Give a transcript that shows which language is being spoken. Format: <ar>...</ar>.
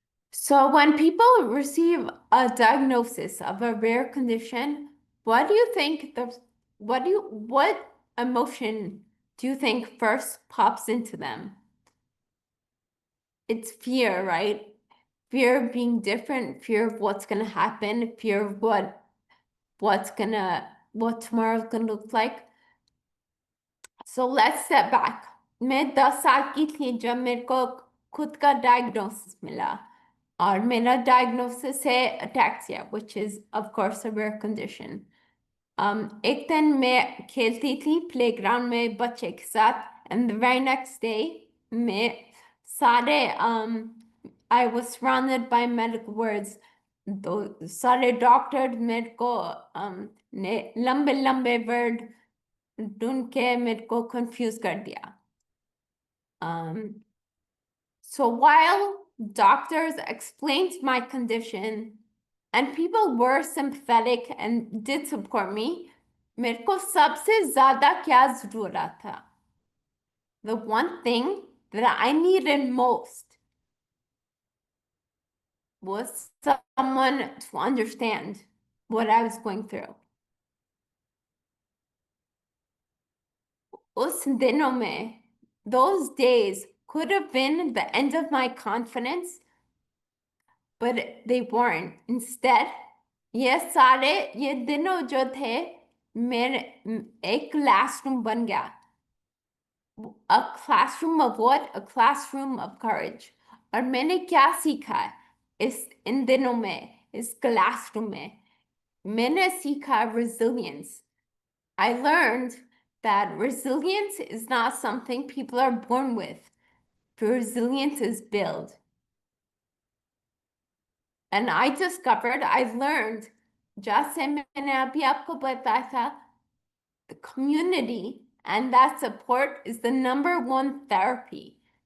<en>So when people receive a diagnosis of a rare condition, what do you think what emotion do you think first pops into them? It's fear, right? Fear of being different, fear of what's gonna happen, fear of what tomorrow's gonna look like. So let's step back.</en> <hi>मैं 10 साल की थी जब मेरे को खुद का diagnosis मिला और मेरा डायग्नोसिस है ataxia</hi> <en>which is of course a rare condition.</en> <hi>एक दिन मैं खेलती थी प्लेग्राउंड में बच्चे के साथ</hi> <en>and the very next day</en> <hi>मैं सारे</hi> <en>I was surrounded by medical words.</en> <hi>तो सारे डॉक्टर मेरे को ने लंबे लंबे वर्ड ढूंढ के मेरे को confuse कर दिया.</hi> <en>So while doctors explained my condition and people were sympathetic and did support me,</en> <hi>मेरे को सबसे ज़्यादा क्या ज़रूरत था?</hi> <en>The one thing that I needed most was someone to understand what I was going through.</en> <hi>उस दिनों में,</hi> <en>those days could have been the end of my confidence, but they weren't.</en> <hi>Instead, ये दिनों जो थे, मेरे एक classroom बन गया.</hi> <en>A classroom of what? A classroom of courage.</en> <hi>और मैंने क्या सीखा इन दिनों में, इस classroom में? मैंने सीखा resilience.</hi> <en>I learned that resilience is not something people are born with. Resilience is built. And I learned,</en> <hi>जैसे मैंने अभी आपको बताया था,</hi> <en>the community and that support is the number one therapy.</en>